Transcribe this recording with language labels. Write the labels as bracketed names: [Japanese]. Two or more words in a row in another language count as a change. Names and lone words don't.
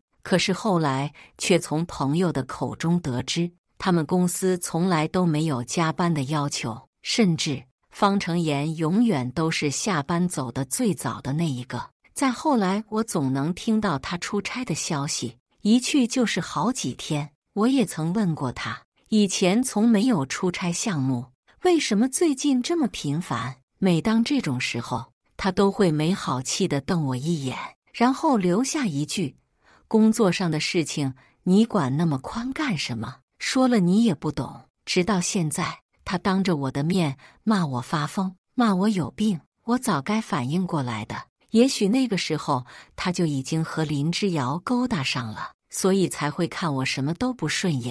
[Chinese] 可是後來卻從朋友的口中得知，他們公司從來都沒有加班的要求，甚至方成妍永遠都是下班走得最早的那一個。再後來，我總能聽到他出差的消息，一去就是好幾天。我也曾問過他，以前從沒有出差項目，為什麼最近這麼頻繁？每當這種時候，他都會沒好氣地瞪我一眼，然後留下一句：工作上的事情你管那麼寬幹什麼？說了你也不懂。直到現在，他當着我的面罵我發瘋，罵我有病，我早該反應過來的。也許那個時候他就已經和林之遙勾搭上了，所以才會看我什麼都不順眼。